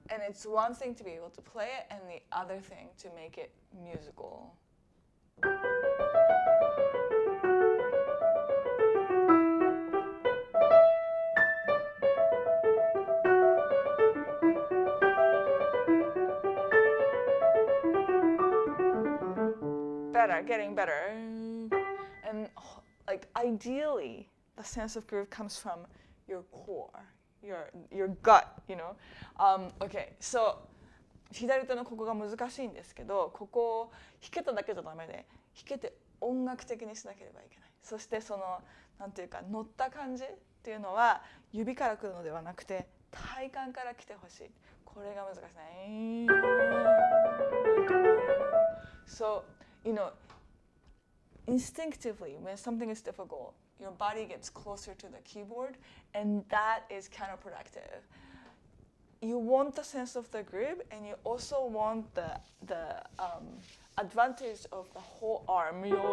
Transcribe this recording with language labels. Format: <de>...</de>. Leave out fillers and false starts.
<en>It's one thing to be able to play it and the other thing to make it musical. Better, getting better. And like ideally, the sense of groove comes from your core.Your gut, you know. Okay, so</en> <ja>左手のここが難しいんですけど、ここを弾けただけじゃダメで、弾けて音楽的にしなければいけない。そしてそのなんていうか乗った感じっていうのは指から来るのではなくて体幹から来てほしい。これが難しいね。</ja> <en>So, you know, instinctively, when something is difficult,Your body gets closer to the keyboard, and that is counterproductive. You want the sense of the groove, and you also want the advantage of the whole arm.</en>